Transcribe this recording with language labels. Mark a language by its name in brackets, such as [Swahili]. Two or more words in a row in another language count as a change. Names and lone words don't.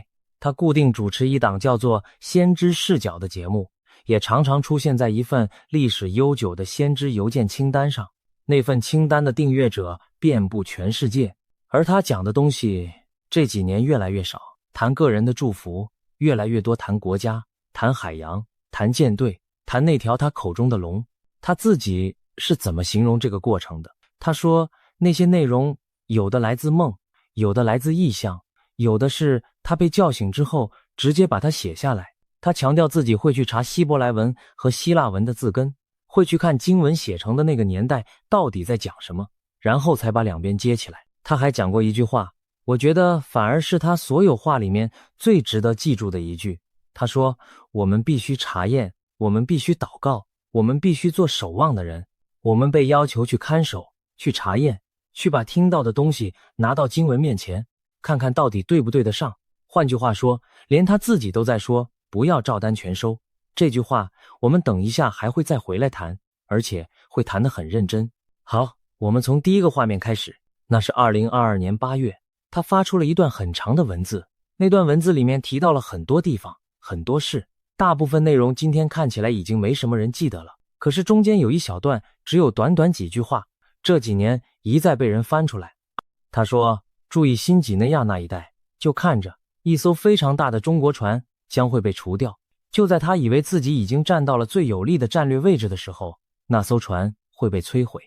[Chinese] 他固定主持一檔叫做先知視角的節目，也常常出現在一份歷史悠久的先知郵件清單上，那份清單的訂閱者遍布全世界。而他講的東西這幾年越來越少，談個人的祝福，越來越多談國家，談海洋，談艦隊，談那條他口中的龍。他自己是怎麼形容這個過程的？他說，那些內容有的來自夢，有的来自意象，有的是他被叫醒之後直接把它寫下來。他強調自己會去查希伯來文和希臘文的字根，會去看經文寫成的那個年代到底在講什麼，然後才把兩邊接起來。他還講過一句話，我覺得反而是他所有話裡面最值得記住的一句。他說，我們必須查驗，我們必須禱告，我們必須做守望的人，我們被要求去看守，去查驗，去把聽到的東西拿到經文面前，看看到底對不對得上。換句話說，連他自己都在說不要照单全收。這句話我們等一下還會再回來談，而且會談得很認真。好，我們從第一個畫面開始。那是2022年8月，他發出了一段很長的文字，那段文字裡面提到了很多地方，很多事，大部分內容今天看起來已經沒什麼人記得了，可是中間有一小段只有短短幾句話，這幾年一再被人翻出來。他說，注意新幾內亞那一帶，就看着一艘非常大的中國船將會被除掉。就在他以為自己已經站到了最有利的戰略位置的時候，那艘船会被摧毀。